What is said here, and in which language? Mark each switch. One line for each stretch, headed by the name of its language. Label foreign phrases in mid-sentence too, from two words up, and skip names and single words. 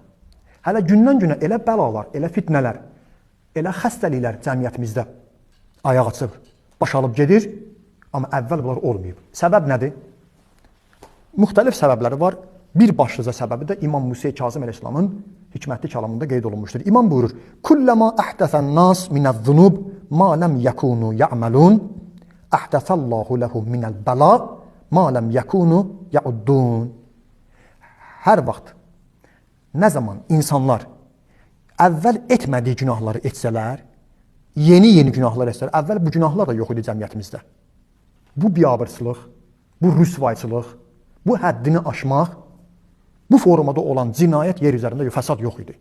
Azerbaijani: Hələ gündən-günə elə bəlalar, elə fitnələr, elə xəstəliklər cəmiyyətimizdə ayaq açıb, baş alıb gedir, amma əvvəl bunlar olmayıb. Səbəb nədir? Müxtəlif səbəbləri var. Bir başlıca səbəbi də İmam Musa Kazım əleyhissalamın hikmətli kəlamında qeyd olunmuşdur. İmam buyurur:
Arabic: "كلما أحدث الناس من الذنوب ما لم يكونوا يعملون، أحدث الله لهم من البلاء ما لم يكونوا يعدون."
Azerbaijani: Hər vaxt nə zaman insanlar əvvəl etmədiyi günahları etsələr, yeni günahlar etsələr, əvvəl bu günahlar da yox idi cəmiyyətimizdə. Bu biabırçılıq, bu rüsvayçılıq, bu həddini aşmaq, bu formada olan cinayət yer üzərində fəsad yox idi.